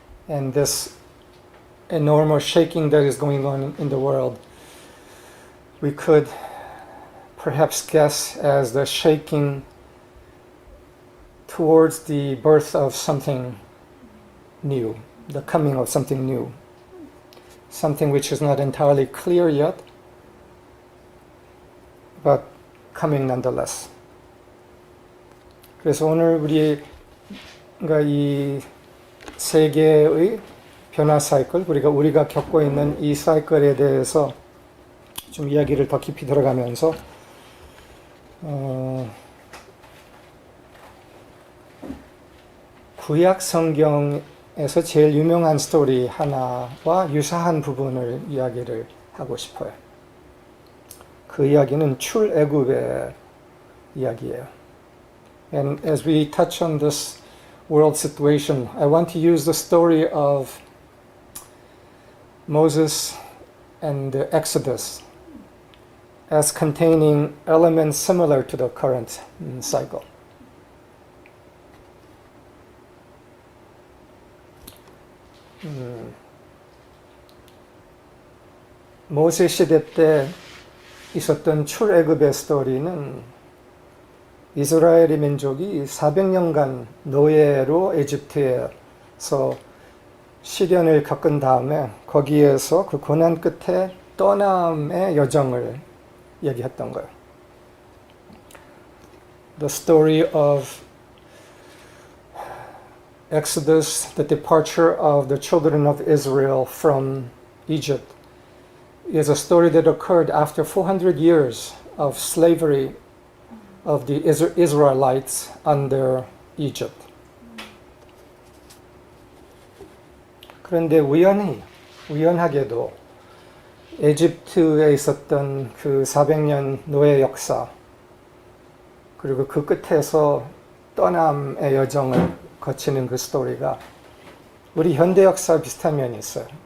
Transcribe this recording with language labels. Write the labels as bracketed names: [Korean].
[English] And this enormous shaking that is going on in the world, we could perhaps guess as the shaking towards the birth of something new, the coming of something new, something which is not entirely clear yet, but coming nonetheless. [Korean] 그래서 오늘 우리가 이 세계의 변화 사이클, 우리가 겪고 있는 이 사이클에 대해서 좀 이야기를 더 깊이 들어가면서 구약 성경에서 제일 유명한 스토리 하나와 유사한 부분을 이야기를 하고 싶어요. 그 이야기는 출애굽의 이야기예요. [English] And as we touch on this world situation, I want to use the story of Moses and the Exodus as containing elements similar to the current cycle. [Korean] 모세 시대 때 있었던 출애굽의 스토리는 이스라엘의 민족이 400년간 노예로 에집트에서 시련을 겪은 다음에 거기에서 그 고난 끝에 떠남의 여정을 얘기했던 거예요. [English] The story of Exodus, the departure of the children of Israel from Egypt, is a story that occurred after 400 years of slavery of the Israelites under Egypt. [Korean] 그런데 우연하게도 에집트에 있었던 그 400년 노예 역사, 그리고 그 끝에서 떠남의 여정을 거치는 그 스토리가 우리 현대 역사와 비슷한 면이 있어요.